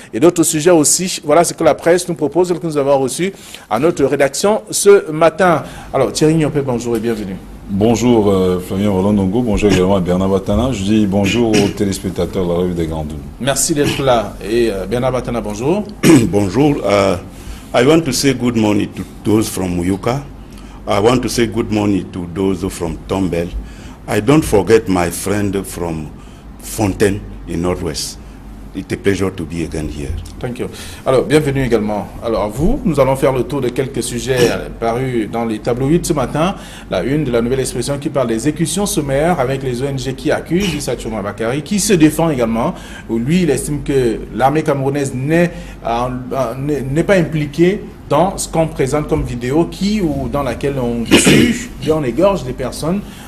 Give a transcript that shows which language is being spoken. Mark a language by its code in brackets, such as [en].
[fr] Et d'autres sujets aussi. Voilà ce que la presse nous propose, que nous avons reçu à notre rédaction ce matin. Alors Thierry Niopé, bonjour et bienvenue. Bonjour Florian Roland-Dongo, bonjour également à Bernard Batana. Je dis bonjour aux téléspectateurs de la Revue des Grandes Dunes. Merci d'être là. Et Bernard Batana, bonjour. Bonjour. [en] I want to say good morning to those from Muyuka. I want to say good morning to those from Tombel. I don't forget my friend from Fontaine in Northwest. It's a pleasure to be again here. Thank you. [fr] Alors, bienvenue également. Alors, nous allons faire le tour de quelques sujets parus dans les tabloïds ce matin. La une de la nouvelle expression qui parle des exécutions sommaires avec les ONG qui accusent Issa Tchouma Bakary, qui se défend également. Où lui, il estime que l'armée camerounaise n'est pas impliquée dans ce qu'on présente comme vidéo ou dans laquelle on tue, on égorge des personnes.